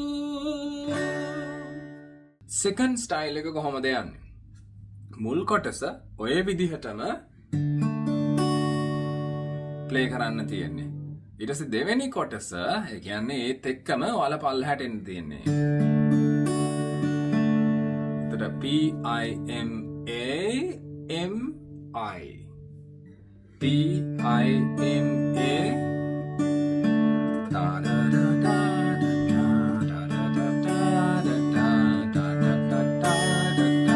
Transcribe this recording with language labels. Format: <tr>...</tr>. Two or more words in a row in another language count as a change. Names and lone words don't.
<en>second style</en> <si>එක කොහොමද යන්නේ මුල් කොටස ඔය විදිහටම play කරන්න තියෙන්නේ ඊට පස්සේ දෙවෙනි කොටස ඒ කියන්නේ ඒත් එක්කම ඔයාලා පල්ලහැට එන්න තියෙන්නේ එතකොට P I M A M I P I M A da da da da da da da da da da da da da.</si>